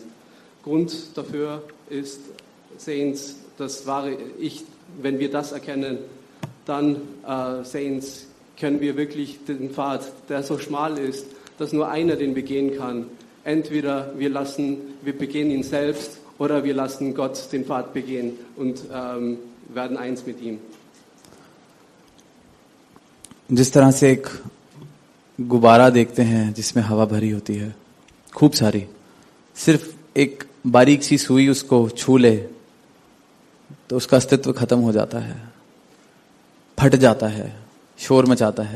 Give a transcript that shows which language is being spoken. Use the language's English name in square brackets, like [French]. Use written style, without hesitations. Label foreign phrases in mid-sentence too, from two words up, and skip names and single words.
[German] Grund dafür ist, Saints, das wahre Ich, wenn wir das erkennen, dann, Saints, können wir wirklich den Pfad, der so schmal ist, dass nur einer den begehen kann. Entweder wir begehen ihn selbst, oder wir lassen Gott den Pfad begehen und werden eins mit ihm. [Hindi] जिस तरह से एक गुब्बारा देखते हैं जिसमें हवा भरी होती है खूब सारी, सिर्फ एक बारीक सी सुई उसको छू ले तो उसका अस्तित्व खत्म हो जाता है, फट जाता है, शोर मचाता है।